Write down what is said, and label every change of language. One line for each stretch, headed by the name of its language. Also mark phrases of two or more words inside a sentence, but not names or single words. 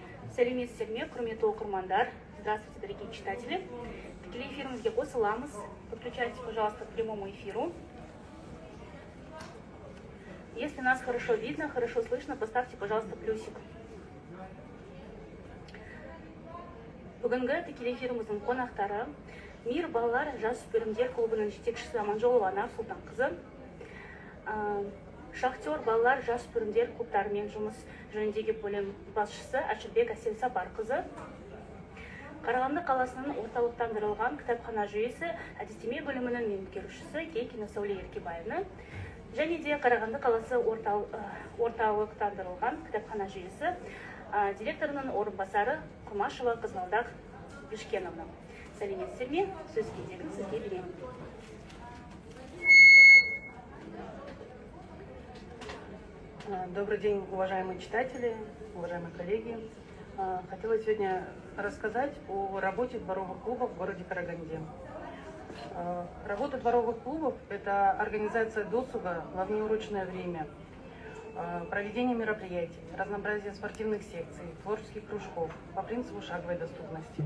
Kazakh: Сәлеметсіздер ме, құрметті оқырмандар.
Russian: Здравствуйте, дорогие читатели.
Kazakh: Тікелей эфирімізге қосыламыз.
Russian: Подключайтесь, пожалуйста, к прямому эфиру. Если нас хорошо видно, хорошо слышно, поставьте, пожалуйста, плюсик.
Kazakh: Бүгінгі тікелей эфиріміздің қонақтары Мир балалар жасөспірімдер клубының жетекшісі Аманжолова Анар Сұлтанқызы, Шахтер балалар жасөспірімдер клубтарымен жұмыс жөніндегі бөлім басшысы Әшірбек Әсел Сапарқызы, Қарағанды қаласының орталықтандырылған кітапхана жүйесі әдістеме бөлімінің меңгерушісі Кейкина Сәуле Еркебаевны, және де Қарағанды қаласы орталықтандырылған кітапхана жүйесі директорының орынбасары Құмашева Қызғалдақ Бишкеновна. Сәлеметсіздер ме? Сөз кезегін сізге беремін.
Russian: Добрый день, уважаемые читатели, уважаемые коллеги. Хотела сегодня рассказать о работе дворовых клубов в городе Караганде. Работа дворовых клубов – это организация досуга во внеурочное время, проведение мероприятий, разнообразие спортивных секций, творческих кружков по принципу шаговой доступности.